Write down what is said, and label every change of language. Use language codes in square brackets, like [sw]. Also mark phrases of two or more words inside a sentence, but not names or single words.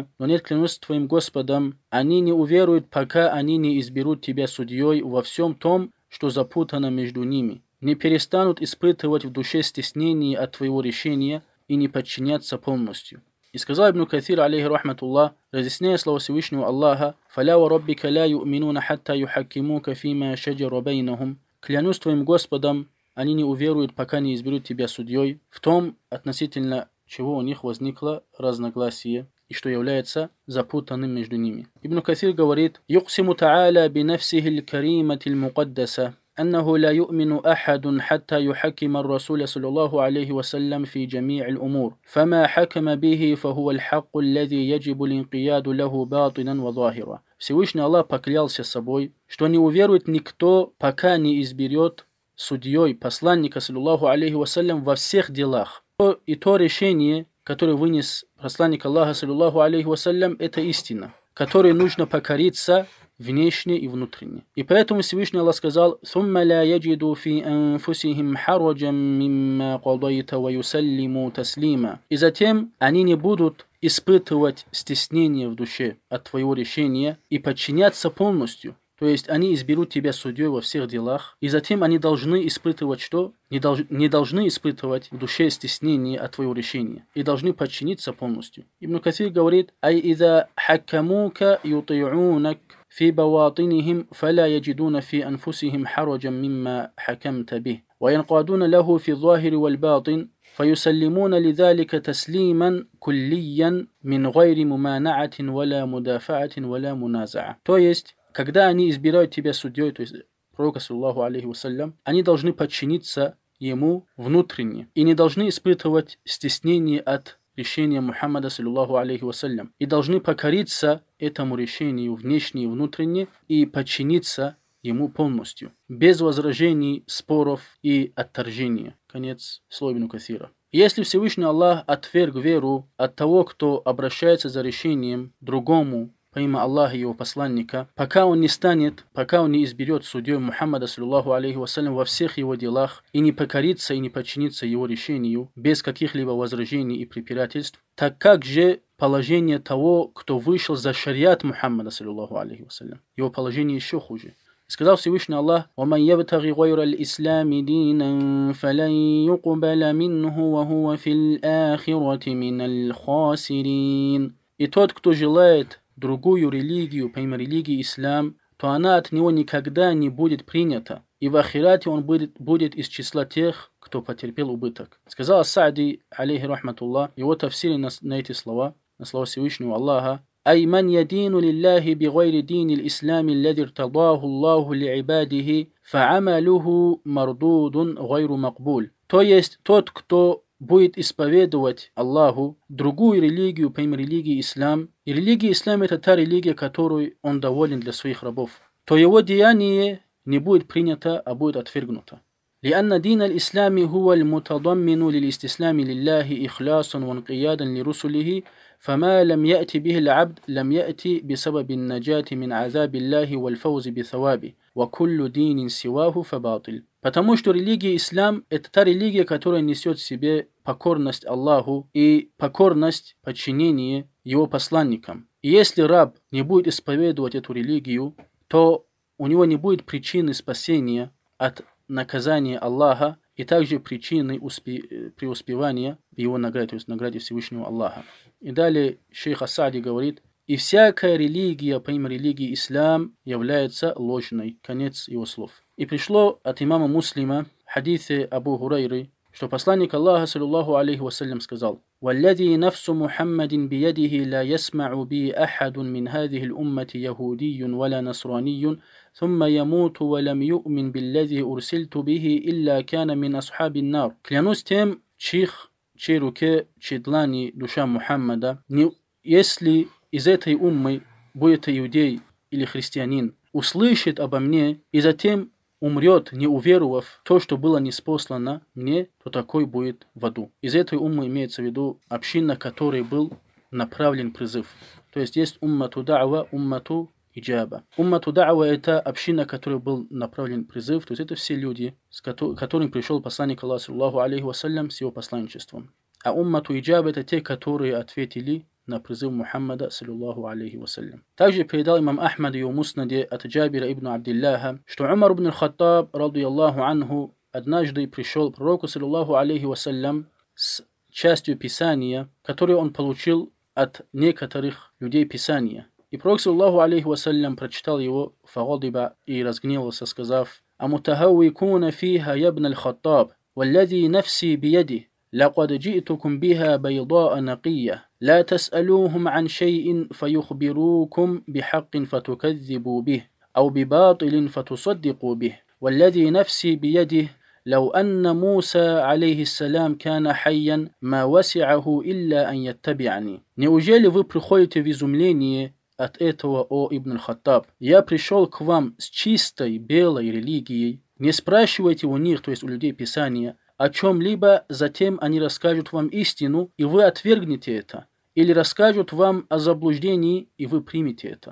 [ru] Но нет, клянусь твоим Господом, они не уверуют, пока они не изберут тебя судьей во всем том, что запутано между ними. Не перестанут испытывать в душе стеснение от твоего решения и не подчиняться полностью. И сказал [ar] Ибн Каthир عليه رحمة الله, [ru] разъясняя слова Всевышнего Аллаха: [ar] «فلا وربك لا يؤمنون حتى يحكموك فيما شجر بينهم». [ru] Клянусь твоим Господом, они не уверуют, пока не изберут тебя судьей в том, относительно чего у них возникло разногласие и что является запутанным между ними. [ar] Ибн Каthир говорит: «يقسم تعالى بنفسه الكريمة المقدسة أنه لا يؤمن أحد حتى يحكم الرسول صلى الله عليه وسلم في جميع الأمور فما حكم به فهو الحق الذي يجب الانقياد له باطنا وظاهرا». [ru] Всевышний Аллах поклялся собой, что не уверует никто, пока не изберет судьей посланника [ar] صلى الله عليه وسلم [ru] во всех делах. И то решение, которое вынес посланник Аллаха [ar] صلى الله عليه وسلم, [ru] это истина, которой нужно покориться внешне и внутренне. И поэтому Всевышний Аллах сказал: [ar] ثُمَّ لَا يَجِدُوا فِي أَنفُسِهِمْ حَرَجًا مِّمَّا قَضَيْتَ وَيُسَلِّمُوا تَسْلِيمًا. [ru] И затем они не будут испытывать стеснение в душе от твоего решения и подчиняться полностью. То есть они изберут тебя судьей во всех делах, и затем они должны испытывать что? Не должны испытывать в душе стеснение от твоего решения, и должны подчиниться полностью. Ибн Касир говорит: [ar] «أي إذا حكموك يطيعونك في بواطنهم فلا يجدون في أنفسهم حرجا مما حكمت به وينقادون له في الظاهر والباطن فيسلمون لذلك تسليما كليا من غير ممانعة ولا مدافعة ولا منازعة». [ru] То есть, когда они избирают тебя судьей, то есть пророка, [ar] صلى الله عليه وسلم, [ru] они должны подчиниться ему внутренне и не должны испытывать стеснение от решения Мухаммада, [ar] صلى الله عليه وسلم, [ru] и должны покориться этому решению внешне и внутренне и подчиниться ему полностью, без возражений, споров и отторжения. Конец слова Ибн Касира. Если Всевышний Аллах отверг веру от того, кто обращается за решением другому помимо Аллаха и его посланника, пока он не изберет судьей Мухаммада, [ar] صلى الله عليه وسلم, [ru] во всех его делах и не покорится и не подчинится его решению без каких-либо возражений и препирательств, так как же положение того, кто вышел за шариат Мухаммада, [ar] صلى الله عليه وسلم? [ru] Его положение еще хуже. Сказал Всевышний Аллах: [ar] «ومن يبتغ غير الإسلام دينا فلن يقبل منه وهو في الآخرة من الخاسرين». [ru] И тот, кто желает другую религию, помимо религии ислам, то она от него никогда не будет принята, и в ахирате он будет из числа тех, кто потерпел убыток. Сказал Ас-Саади, [ar] عليه رحمة الله, [ru] его тафсире на эти слова, на слова Всевышнего Аллаха: [ar] «أي من يدين لله بغير دين الإسلام الذي ارتضاه الله لعباده فعمله مردود غير مقبول». [ru] То есть тот, кто будет исповедовать Аллаху другую религию, помимо религии ислам, и религия ислам — это та религия, которой он доволен для своих рабов, то его деяние не будет принято, а будет отвергнуто. [ar] لأن دين الإسلام هو المتضمن للاستسلام لله إخلاصا وانقيادا لرسله فما لم يأتي به العبد لم يأتي بسبب النجاة من عذاب الله والفوز بثوابه وكل دين سواه فباطل. [ru] Потому что религия ислам — это та религия, которая несет в себе покорность Аллаху и покорность, подчинение его посланникам. И если раб не будет исповедовать эту религию, то у него не будет причины спасения от наказания Аллаха и также причины преуспевания в его награде, то есть награде Всевышнего Аллаха. И далее шейх Ас-Саади говорит: «И всякая религия, помимо религии ислам, является ложной». Конец его слов. И пришло от имама Муслима в хадисе Абу Хурайры, что посланник Аллаха, [ar] صلى الله عليه وسلم, сказал: «والذي نفس محمد بيده لا يسمع بي أحد من هذه الأمة يهودي ولا نصراني ثم يموت ولم يؤمن بالذي أرسلت به إلا كان من أصحاب النار». [ru] Клянусь тем, чьей руке, чьей длани душа Мухаммада, если из этой уммы будет иудей или христианин, услышит обо мне и затем умрет, не уверовав то, что было ниспослано мне, то такой будет в аду. Из этой уммы имеется в виду община, которой был направлен призыв. То есть [ar] أمة الدعوة، أمة الإجابة. أمة الدعوة — [ru] это община, которой был направлен призыв, то есть это все люди, с которым пришел посланник Аллаха, [ar] صلى الله عليه وسلم, [ru] с его посланничеством. А [ar] أمة الإجابة [ru] — это те, которые ответили на призыв Мухаммада, [ar] صلى الله عليه وسلم. [ru] Также передал имам Ахмад и его муснаде от Джабира ибн Абдилляха, что Умар ибн Хаттаб, [ar] رضي الله عنه, [ru] однажды пришел к пророку, [ar] صلى الله عليه وسلم, [ru] с частью Писания, которую он получил от некоторых людей Писания. И пророк, [ar] صلى الله عليه وسلم, [ru] прочитал его фагадиба и разгневался, сказав: [ar] «أمتهوكون فيها يا ابن الخطاب والذي نفسي بيده, لقد جئتكم بها بيضاء نقية لا تسألوهم عن شيء فيخبروكم بحق فتكذبوا به أو بباطل فتصدقوا به والذي نفسي بيده لو أن موسى عليه السلام كان حيا ما وسعه إلا أن يتبعني». [ru] Неужели вы приходите в изумление от этого, о Ибн аль-Хаттаб? Я пришел к вам с чистой белой религией. Не спрашивайте у них, то есть у людей Писания, о чем-либо, затем они расскажут вам истину, и вы отвергнете это. Или расскажут вам о заблуждении, и вы примете это.